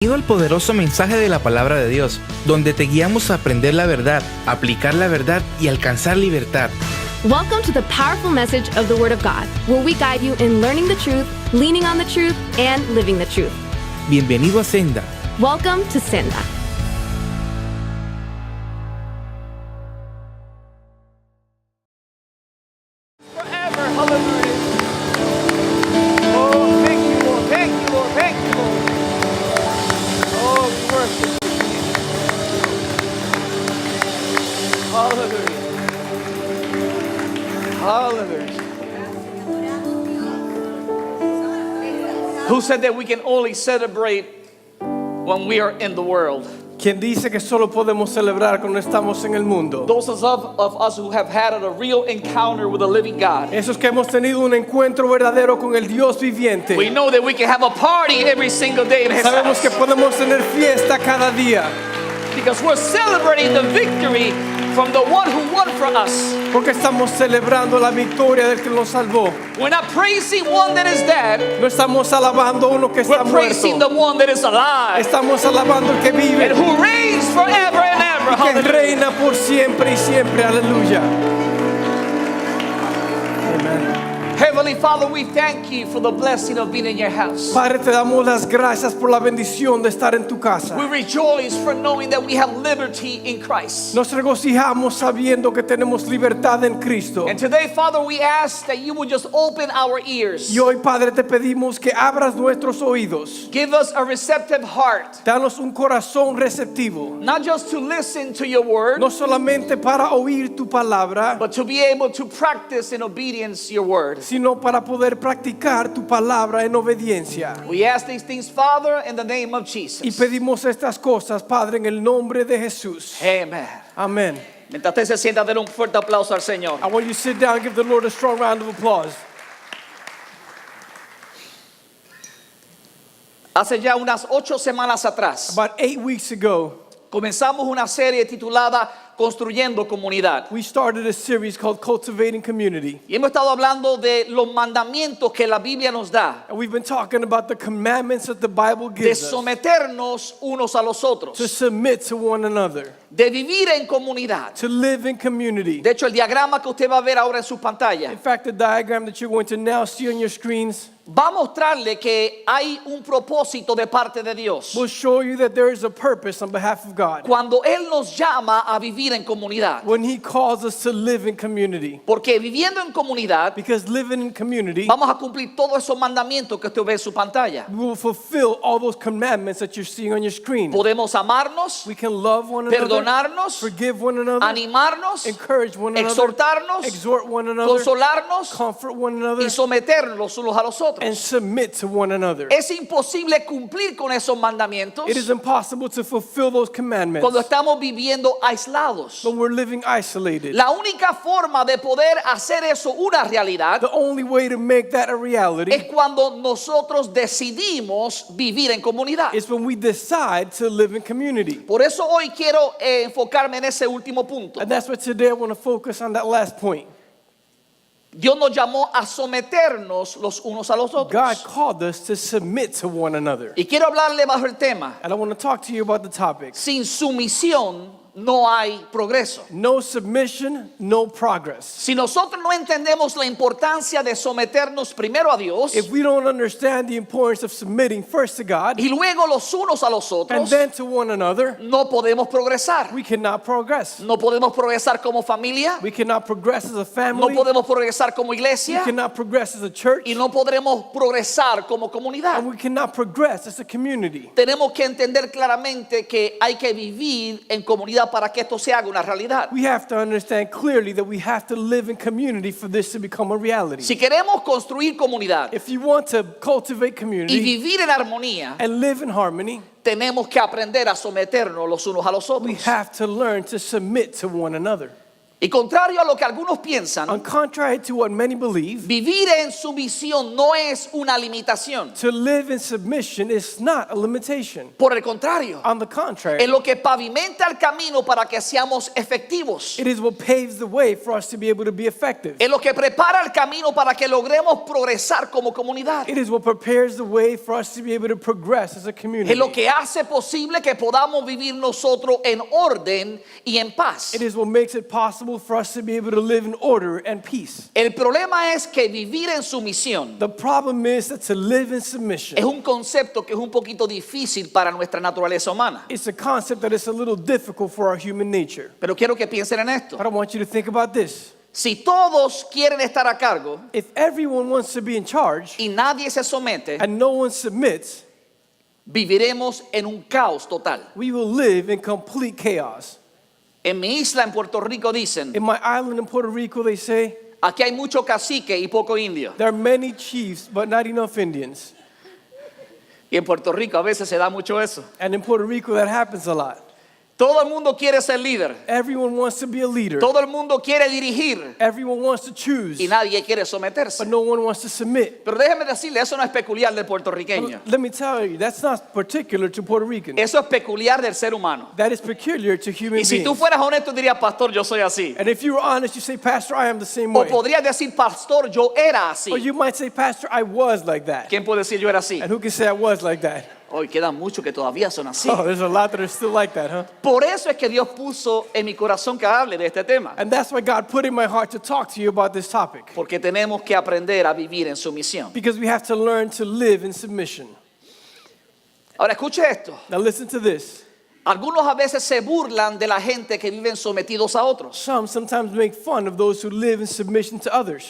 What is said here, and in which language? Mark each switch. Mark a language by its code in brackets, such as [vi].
[es] Bienvenido al poderoso mensaje de la palabra de Dios, donde te guiamos a aprender la verdad, aplicar la verdad y alcanzar libertad. [en] Welcome to the powerful message of the Word of God, where we guide you in learning the truth, leaning on the truth, and living the truth. [es] Bienvenido a Senda. [en] Welcome to Senda. Forever, hallelujah. Oh, thank you, Lord. Thank you, Lord. Thank you, Lord. Oh, we worship you. Hallelujah. Hallelujah. Who said that we can only celebrate when we are in the world? [es] Quien dice que solo podemos celebrar cuando estamos en el mundo. [en] Those of us who have had a real encounter with the living God. [es] Esos que hemos tenido un encuentro verdadero con el Dios viviente. [en] We know that we can have a party every single day in His [es] Sabemos [en] house. [es] que podemos tener fiesta cada día. [en] Because we're celebrating the victory from the one who won for us. [es] Porque estamos celebrando la victoria del que nos salvó. [en] We're not praising one that is dead. [es] No estamos alabando a uno que está [en] We're praising [es] muerto. [en] the one that is alive [es] Estamos alabando al que vive. [en] and who reigns forever and ever. [es] Que [en] Hallelujah. [es] reina por siempre y siempre. Aleluya. [en] Amen. Heavenly Father, we thank you for the blessing of being in your house. [es] Padre, te damos las gracias por la bendición de estar en tu casa. [en] We rejoice for knowing that we have liberty in Christ. [es] Nos regocijamos sabiendo que tenemos libertad en Cristo. [en] And today, Father, we ask that you would just open our ears. [es] Y hoy, Padre, te pedimos que abras nuestros oídos. [en] Give us a receptive heart, [es] Danos un corazón receptivo. [en] not just to listen to your word, [es] No solamente para oír tu palabra, [en] but to be able to practice in obedience your word. [es] sino para poder practicar tu palabra en obediencia. [en] We ask these things, Father, in the name of Jesus. [es] Y pedimos estas cosas, Padre, en el nombre de Jesús. [en] Amen. [es] Amén. Mientras usted se sienta, denle un fuerte aplauso al Señor. [en] I want you to sit down and give the Lord a strong round of applause. [es] Hace ya unas 8 semanas atrás, [en] About 8 weeks ago, [es] comenzamos una serie titulada Construyendo Comunidad. [en] we started a series called Cultivating Community. [es] Y hemos estado hablando de los mandamientos que la Biblia nos da, [en] And we've been talking about the commandments that the Bible [es] de [en] gives us [es] someternos unos a los [en] to [es] otros, [en] submit to one another, [es] de vivir en comunidad. [en] to live in community. [es] De hecho, el diagrama que usted va a ver ahora en su pantalla [en] In fact, the diagram that you're going to now see on your screens [es] va a mostrarle que hay un propósito de parte de Dios. [en] will show you that there is a purpose on behalf of God [es] Cuando Él nos llama a vivir en comunidad. [en] when He calls us to live in community. [es] Porque viviendo en comunidad, [en] Because living in community, [es] vamos a cumplir todos esos mandamientos que usted ve en su pantalla. [en] we will fulfill all those commandments that you're seeing on your screen. [es] Podemos amarnos, [en] We can love one another, [es] perdonarnos, [en] forgive one another, [es] animarnos, [en] encourage one another, [es] exhortarnos, [en] exhort one another, [es] consolarnos [en] comfort one another, [es] y someternos los unos a los otros. [en] and submit to one another. [es] Es imposible cumplir con esos mandamientos [en] It is impossible to fulfill those commandments [es] cuando estamos viviendo aislados. [en] when we're living isolated. [es] La única forma de poder hacer eso una realidad [en] The only way to make that a [es] es [en] reality [es] cuando nosotros decidimos vivir en comunidad. [en] is when we decide to live in community. [es] Por eso hoy quiero enfocarme en ese último punto. [en] And that's what today I want to focus on, that last point. [es] Dios nos llamó a someternos los unos a los [en] God [es] otros. [en] called us to submit to one another. [es] Y quiero hablarle bajo el tema. [en] And I want to talk to you about the topic. [es] Sin sumisión no hay progreso. [en] No submission, no progress. [es] Si nosotros no entendemos la importancia de someternos primero a Dios [en] If we don't understand the importance of submitting first to God [es] y luego los unos a los [en] and [es] otros, [en] then to one another, [es] no podemos progresar. [en] we cannot progress. [es] No podemos progresar como familia, [en] We cannot progress as a [es] no [en] family. [es] podemos progresar como [en] We [es] iglesia [en] cannot progress as a church. [es] y no podremos progresar como comunidad. [en] And we cannot progress as a community. [es] Tenemos que entender claramente que hay que vivir en comunidad para que esto se haga una realidad. [en] We have to understand clearly that we have to live in community for this to become a reality. [es] Si queremos construir comunidad [en] If you want to cultivate [es] y [en] community [es] vivir en armonía, [en] and live in harmony, [es] tenemos que aprender a someternos los unos a los [en] we [es] otros. [en] have to learn to submit to one another. [es] Y contrario a lo que algunos piensan, [en] On contrary to what many believe, [es] vivir en sumisión no es una limitación. [en] to live in submission is not a limitation. [es] Por el contrario, [en] On the contrary, [es] es lo que pavimenta el camino para que seamos efectivos. [en] it is what paves the way for us to be able to be effective. [es] Es lo que prepara el camino para que logremos progresar como comunidad. [en] It is what prepares the way for us to be able to progress as a community. [es] Es lo que hace posible que podamos vivir nosotros en orden y en paz. [en] It is what makes it possible for us to be able to live in order and peace. [es] El problema es que vivir en sumisión [en] The problem is that to live in submission, [es] es un concepto que es un poquito difícil para nuestra naturaleza humana. [en] it's a concept that is a little difficult for our human nature. [es] Pero quiero que piensen en esto. [en] But I want you to think about this. [es] Si todos quieren estar a cargo [en] If everyone wants to be in charge [es] y nadie se somete, [en] and no one submits, [es] viviremos en un caos total. [en] we will live in complete chaos. [es] En mi isla en Puerto Rico dicen, [en] In my island in Puerto Rico, they say, [es] aquí hay mucho cacique y poco indio. [en] there are many chiefs, but not enough Indians. [es] Y en Puerto Rico a veces se da mucho eso. [en] And in Puerto Rico, that happens a lot. [es] Todo el mundo quiere ser líder. [en] Everyone wants to be a leader. [es] Todo el mundo quiere dirigir [en] Everyone wants to choose, [es] y nadie quiere someterse. [en] but no one wants to submit. [es] Pero déjeme decirle, eso no es peculiar del puertorriqueño. [en] Let me tell you, that's not particular to Puerto Ricans. [es] Eso es peculiar del ser humano. [en] That is peculiar to human [es] Y si tú [en] beings. [es] fueras honesto dirías, pastor, yo soy así. [en] And if you were honest, you say, Pastor, I am the same [es] O [en] way. [es] podrías decir, pastor, yo era así. [en] Or you might say, Pastor, I was like that. [es] ¿Quién puede decir yo era así? [en] And who can say I was like that? [es] Hoy quedan muchos que todavía son así. [en] Oh, there's a lot that are still like that, huh? [es] Por eso es que Dios puso en mi corazón que hable de este tema. [en] And that's why God put in my heart to talk to you about this topic. [es] Porque tenemos que aprender a vivir en sumisión. [en] Because we have to learn to live in submission. [es] Ahora escuche esto. [en] Now listen to this. [es] Algunos a veces se burlan de la gente que viven sometidos a otros. [en] Some sometimes make fun of those who live in submission to others.